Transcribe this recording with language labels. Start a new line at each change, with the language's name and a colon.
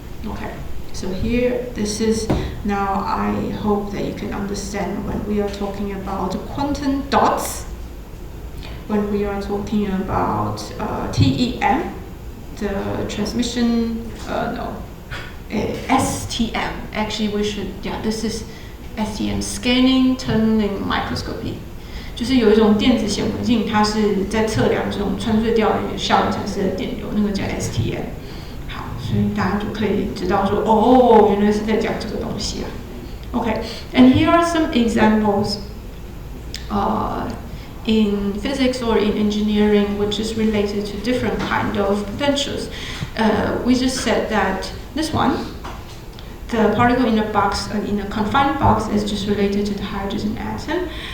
English: Okay, so here, this is now, I hope that you can understand when we are talking about quantum dots, when we are talking about TEM, the transmission, STM. Actually, we should, this is STM, scanning tunneling microscopy.
Chinese: 就是有一种电子显微镜，它是在测量这种穿隧调效应产生的电流，那个叫 STM。好，所以大家就可以知道说，哦，原来是在讲这个东西啊。
English: Okay, and here are some examples in physics or in engineering, which is related to different kind of potentials. We just said that this one, the particle in a box, in a confined box, is just related to the hydrogen atom.